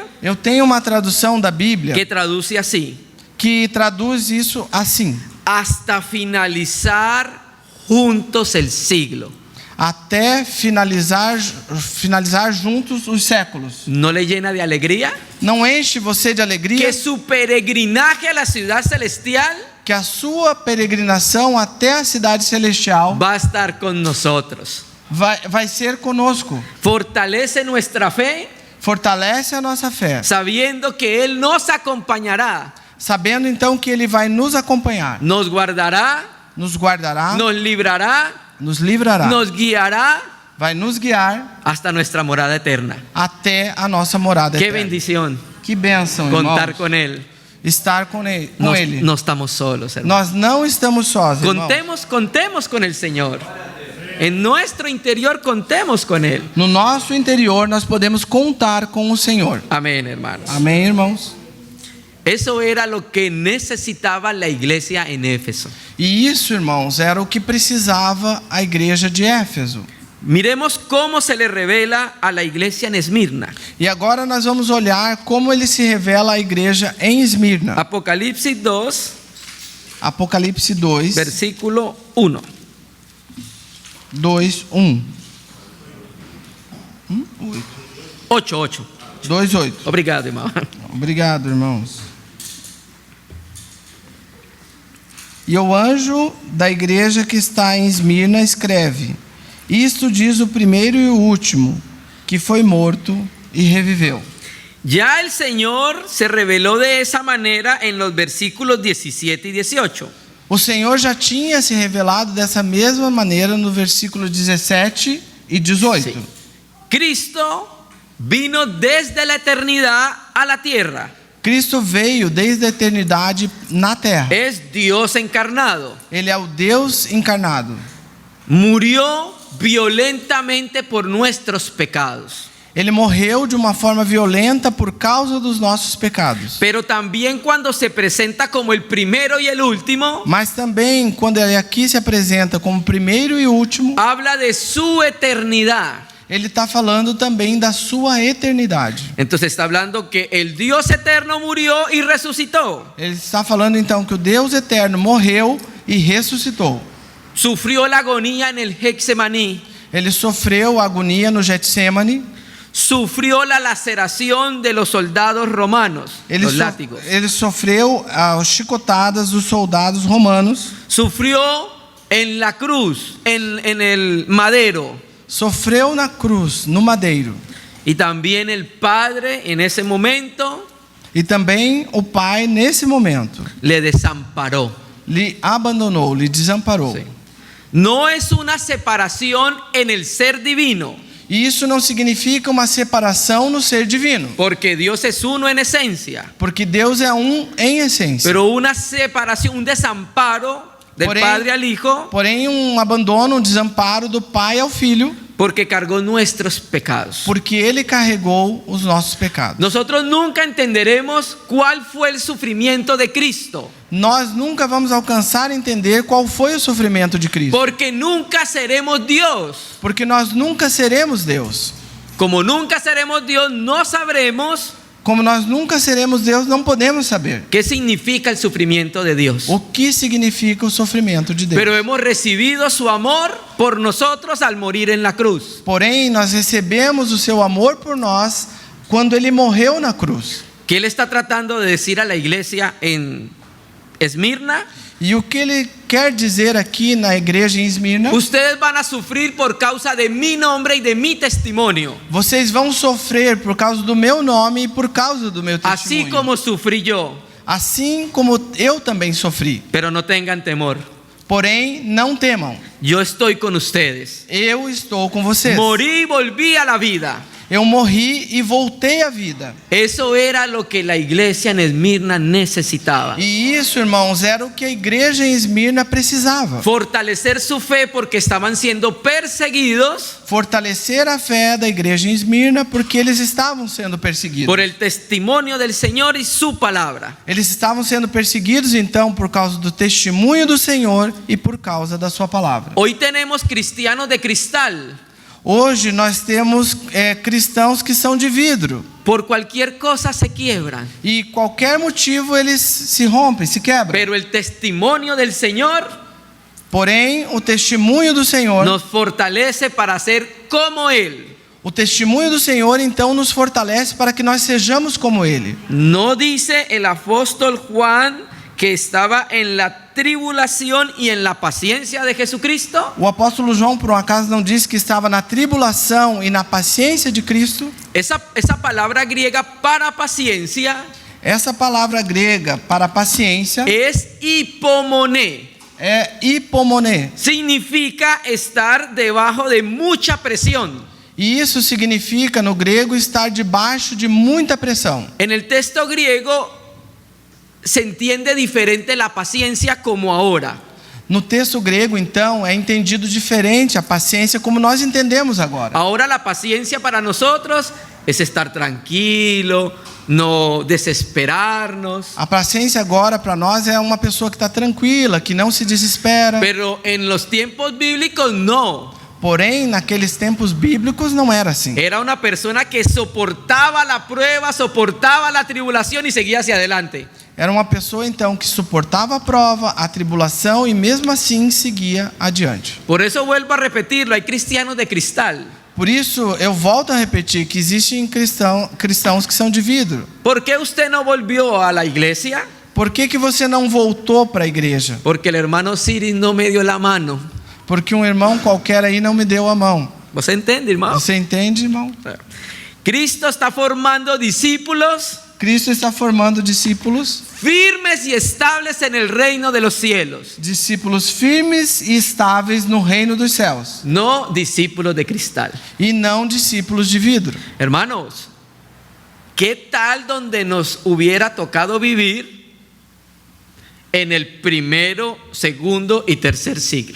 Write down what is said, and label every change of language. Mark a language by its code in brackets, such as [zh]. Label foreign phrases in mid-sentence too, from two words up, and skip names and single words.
[pt] Eu tenho uma tradução da Bíblia [es] que traduce así: [pt] que traduz isso assim: [es] hasta finalizar juntos el siglo. [pt] até finalizar juntos os séculos. [es] ¿No le llena de alegría? [pt] Não enche você de alegria [es] Que su peregrinaje a la ciudad celestial [pt] que a sua peregrinação até a cidade celestial [es] va a estar con nosotros. [pt] vai ser conosco. [es] Fortalece nuestra fe, [pt] Fortalece a nossa fé, [es] sabiendo que Él nos acompañará, [pt] sabendo então que Ele vai nos acompanhar, [es] nos guardará, [pt] nos guardará, [es] nos librará, [pt] nos livrará, [es] nos guiará [pt] vai nos guiar [es] hasta nuestra morada eterna. [pt] até a nossa morada [es] Qué [pt] eterna. [es] bendición [pt] Que bênção, [es] contar [pt] irmãos. [es] con Él. [pt] Estar com Ele. [es] No estamos solos, hermanos. [pt] Nós não estamos sós, irmãos. [es] Contemos con el Señor. En nuestro interior contemos con Él. [pt] No nosso interior nós podemos contar com o Senhor. [es] Amén, hermanos. [pt] Amém, irmãos? [es] Eso era lo que necesitaba la iglesia en Éfeso. [pt] E isso, irmãos, era o que precisava a igreja de Éfeso. [es] Miremos cómo se le revela a la iglesia en Esmirna. [pt] E agora nós vamos olhar como ele se revela à igreja em Esmirna. [es] Apocalipsis 2, [pt] Apocalipse 2, [es] versículo 1. [pt] 2, 1. [es] 8. [pt] 2, 8. Obrigado, irmão. Obrigado, irmãos. E o anjo da igreja que está em Esmirna escreve: isto diz o primeiro e o último, que foi morto e reviveu. [es] Ya el Señor se reveló de esa manera en los versículos 17 y 18. [pt] O Senhor já tinha se revelado dessa mesma maneira no versículo 17 e 18. [es] Sí. Cristo vino desde la eternidad a la tierra. [pt] Cristo veio desde a eternidade na terra. [es] Es Dios encarnado. [pt] Ele é o Deus encarnado. [es] Murió violentamente por nuestros pecados. [pt] Ele morreu de uma forma violenta por causa dos nossos pecados. [es] Pero también cuando se presenta como el primero y el último, [pt] Mas também, quando ele aqui se apresenta como primeiro e último, [es] habla de su eternidad. [pt] ele está falando também da sua eternidade. [es] Entonces está hablando que el Dios eterno murió y resucitó. [pt] Ele está falando então que o Deus eterno morreu e ressuscitou. [es] Sufrió la agonía en el Getsemaní. [pt] Ele sofreu a agonia no Getsemane. [es] Sufrió la laceración de los soldados romanos, los látigos. [pt] Ele sofreu as chicotadas dos soldados romanos. [es] Sufrió en la cruz, en el madero. [pt] Sofreu na cruz, no madeiro. [es] Y también el Padre en ese momento [pt] E também o Pai, nesse momento, [es] le desamparó. [pt] lhe abandonou, lhe desamparou. [es] Sí. No es una separación en el ser divino, [pt] E isso não significa uma separação no ser divino, [es] porque Dios es uno en esencia, [pt] porque Deus é um em essência. [es] pero una separación, un desamparo del Padre al Hijo, [pt] Porém, um abandono, um desamparo do Pai ao Filho, [es] porque cargó nuestros pecados. [pt] porque Ele carregou os nossos pecados. [es] Nosotros nunca entenderemos cuál fue el sufrimiento de Cristo, [pt] Nós nunca vamos alcançar a entender qual foi o sofrimento de Cristo, [es] porque nunca seremos Dios. [pt] porque nós nunca seremos Deus. [es] Como nunca seremos Dios, no sabremos [pt] como nós nunca seremos Deus, não podemos saber [es] qué significa el sufrimiento de Dios. [pt] o que significa o sofrimento de Deus. [es] Pero hemos recibido su amor por nosotros al morir en la cruz. [pt] Porém, nós recebemos o seu amor por nós quando ele morreu na cruz. [es] ¿Qué él está tratando de decir a la iglesia en Esmirna? [pt] E o que ele quer dizer aqui na igreja em Esmirna? [es] Ustedes van a sufrir por causa de mi nombre y de mi testimonio, [pt] Vocês vão sofrer por causa do meu nome e por causa do meu [es] así [pt] testemunho. [es] como sufrí yo. [pt] Assim como eu também sofri. [es] Pero no tengan temor, [pt] Porém, não temam. [es] yo estoy con ustedes. [pt] Eu estou com vocês. [es] Morí y volví a la vida. [pt] Eu morri e voltei à vida. [es] Eso era lo que la iglesia en Esmirna necesitaba. [pt] E isso, irmãos, era o que a igreja em Esmirna precisava. [es] Fortalecer su fe porque estaban siendo perseguidos [pt] Fortalecer a fé da igreja em Esmirna porque eles estavam sendo perseguidos. [es] por el testimonio del Señor y su palabra. [pt] Eles estavam sendo perseguidos então por causa do testemunho do Senhor e por causa da sua palavra. [es] Hoy tenemos cristianos de cristal. [pt] Hoje nós temos cristãos que são de vidro. [es] Por cualquier cosa se quiebran. [pt] E qualquer motivo eles se rompem, se quebram. [es] Pero el testimonio del Señor [pt] Porém, o testemunho do Senhor, [es] nos fortalece para ser como Él. [pt] o testemunho do Senhor então nos fortalece para que nós sejamos como Ele. [es] ¿No dice el apóstol Juan que estaba en la tribulación y en la paciencia de Jesucristo? [pt] O apóstolo João, por um acaso, não disse que estava na tribulação e na paciência de Cristo? [es] Esa palabra griega para paciencia [pt] Essa palavra grega para paciência [es] es hipomoné. [pt] é hipomoné. [es] Significa estar debajo de mucha presión. [pt] E isso significa, no grego, estar debaixo de muita pressão. [es] En el texto griego se entiende diferente la paciencia como ahora. [pt] No texto grego, então, é entendido diferente a paciência como nós entendemos agora. [es] Ahora la paciencia para nosotros es estar tranquilo, no desesperarnos. [pt] A paciência agora para nós é uma pessoa que está tranquila, que não se desespera. [es] Pero en los tiempos bíblicos no. [pt] Porém, naqueles tempos bíblicos não era assim. [es] Era una persona que soportaba la prueba, soportaba la tribulación y seguía hacia adelante. [pt] Era uma pessoa então que suportava a prova, a tribulação e mesmo assim seguia adiante. [es] Por eso vuelvo a repetirlo, hay cristianos de cristal. [pt] Por isso, eu volto a repetir que existem cristãos que são de vidro. [es] ¿Por qué usted no volvió a la iglesia? [pt] Por que você não voltou para a igreja? [es] Porque el hermano Siris no me dio la mano. [pt] Porque um irmão qualquer aí não me deu a mão. ¿Você entende, hermano? Você entende, irmão? [es] Cristo está formando discípulos [pt] Cristo está formando discípulos, [es] firmes y estables en el reino de los cielos. [pt] discípulos firmes e estáveis no reino dos céus, [es] No discípulos de cristal. [pt] e não discípulos de vidro. [es] Hermanos, ¿qué tal donde nos hubiera tocado vivir en el primero, segundo y tercer siglo?